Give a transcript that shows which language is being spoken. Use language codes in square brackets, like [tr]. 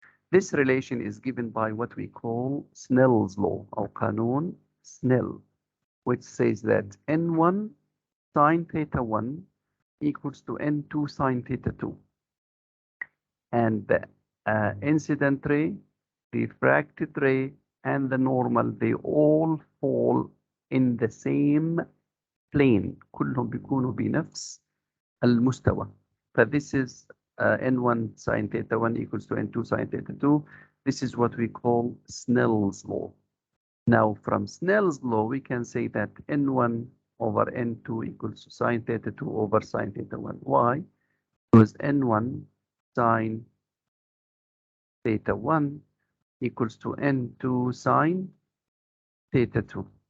[en] This relation is given by what we call Snell's law or قانون Snell, which says that N1 sine theta 1 equals to N2 sine theta 2. And the incident ray, refracted ray, and the normal, they all fall in the same plane. [ar] كلهم بيكونوا بنفس المستوى. [en] This is N1 sine theta 1 equals to N2 sine theta 2. This is what we call Snell's law. Now, from Snell's law, we can say that N1 over N2 equals to sine theta 2 over sine theta 1. Why? Because N1 sine theta 1 equals to N2 sine theta 2.